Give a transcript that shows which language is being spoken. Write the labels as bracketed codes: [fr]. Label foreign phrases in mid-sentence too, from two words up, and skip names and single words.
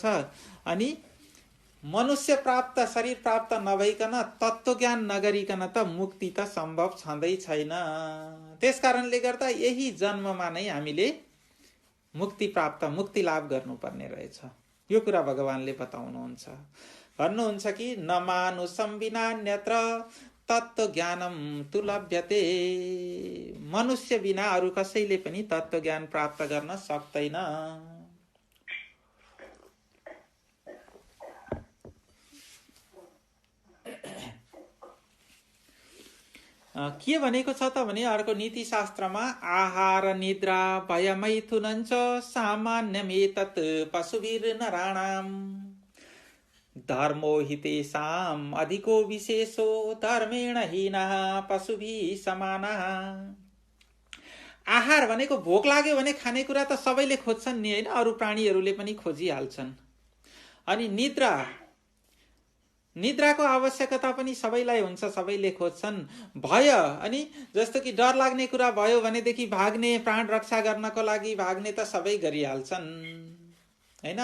[ne] अनि मनुष्य प्राप्त शरीर प्राप्त नभइकन तत्त्वज्ञान नगरिकन त मुक्ति त सम्भव छँदै छैन। त्यसकारणले गर्दा यही जन्ममा नै हामीले मुक्ति प्राप्त मुक्ति लाभ गर्नुपर्ने रहेछ। यो कुरा भगवानले बताउनुहुन्छ। भन्नुहुन्छ कि [sa] न मानुषं विनान्यत्र तत्त्वज्ञानम तु लभ्यते। [ne] मनुष्य बिना अरू कसैले पनि तत्त्वज्ञान प्राप्त गर्न सक्दैन। के भनेको छ त भने अर्को नीति शास्त्रमा [sa] आहार निद्रा भयमैथुनञ्च सामान्यमेतत् पशुभिर्नराणाम् धर्मो हि तेषाम् अधिको विशेषो धर्मेण हीनः पशुभिः समानः। [ne] आहार भनेको भोक लाग्यो भने खानेकुरा त सबैले खोज्छन् नि हैन, अरू प्राणीहरूले पनि खोजिहाल्छन्। अनि निद्राको आवश्यकता पनि सबैलाई हुन्छ, सबैले खोज्छन्। भय, अनि जस्तो कि डर लाग्ने कुरा भयो भनेदेखि भाग्ने, प्राण रक्षा गर्नको लागि भाग्ने त सबै गरिहाल्छन् हैन।